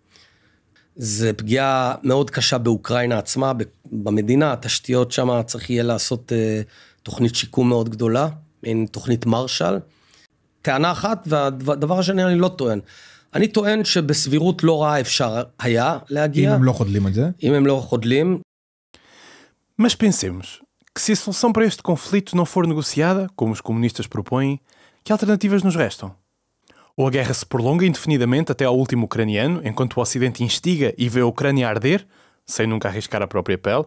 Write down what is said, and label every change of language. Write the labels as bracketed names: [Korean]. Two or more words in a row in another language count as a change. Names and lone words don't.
[Hebrew] זה פגיעה מאוד קשה באוקראינה עצמה, במדינה, התשתיות שם צריך יהיה לעשות תוכנית שיקום מאוד גדולה, עם תוכנית מרשל. טענה אחת, והדבר השני אני לא טוען. אני טוען שבסבירות לא רעה אפשר היה להגיע. אם הם לא חודלים את זה? אם הם לא חודלים. [Portuguese] Mas pensemos, que se a solução para este conflito não for negociada, como os comunistas propõem, que alternativas nos restam? Ou a guerra se prolonga indefinidamente até ao último ucraniano, enquanto o Ocidente instiga e vê a Ucrânia arder, sem nunca arriscar a própria pele?